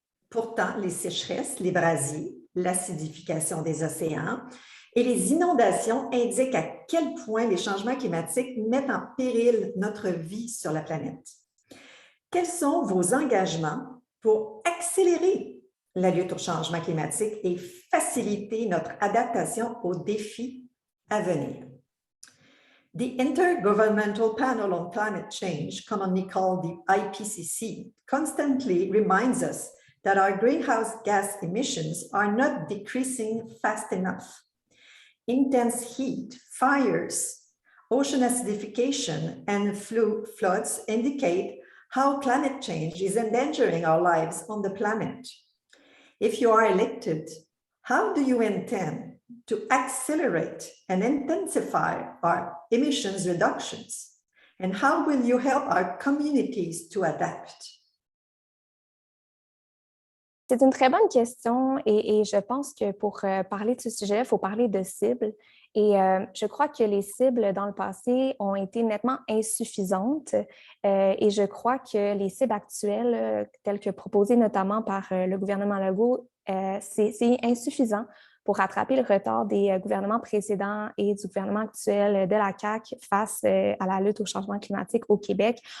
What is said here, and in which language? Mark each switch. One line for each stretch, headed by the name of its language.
French: Pourtant, les sécheresses, les brasiers, l'acidification des océans et les inondations indiquent à quel point les changements climatiques mettent en péril notre vie sur la planète. Quels sont vos engagements pour accélérer la lutte au changement climatique et faciliter notre adaptation aux défis à venir?
English: The Intergovernmental Panel on Climate Change, commonly called the IPCC, constantly reminds us that our greenhouse gas emissions are not decreasing fast enough. Intense heat, fires, ocean acidification, and floods indicate how climate change is endangering our lives on the planet. If you are elected, how do you intend to accelerate and intensify our emissions reductions? And how will you help our communities to adapt?
French: C'est une très bonne question et je pense que pour parler de ce sujet, il faut parler de cibles. Et je crois que les cibles dans le passé ont été nettement insuffisantes et je crois que les cibles actuelles, telles que proposées notamment par le gouvernement Legault, c'est insuffisant pour rattraper le retard des gouvernements précédents et du gouvernement actuel de la CAQ face à la lutte au changement climatique au Québec.